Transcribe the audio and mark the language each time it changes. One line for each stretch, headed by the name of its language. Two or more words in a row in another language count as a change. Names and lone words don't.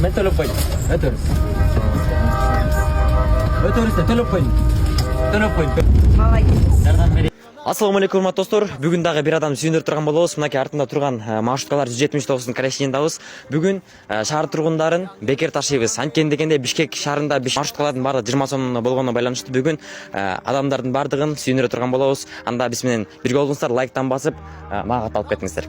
Kazakh: мен төлеп қойдым. Өтөріс те төлеп қойдым.
Kyrgyz: Жардам берейін. Ассалаумағалейкум урматтуу достор. Бүгүн дагы бир адам сүйүндүрүп турган болобуз. Мынакей артында турган маршруткалар 179-дун карашындабыз. Бүгүн шаар тургундарын бекер ташыйбыз. Анткени дегенде Бишкек шаарында маршруткалардын баардыгы 20 сомдон болгонуна байланыштуу бүгүн адамдардын баардыгын сүйүндүрүп турган болобуз. Анда биз менен бирге болуңуздар, лайктан басып, мага кат алып кетиңиздер.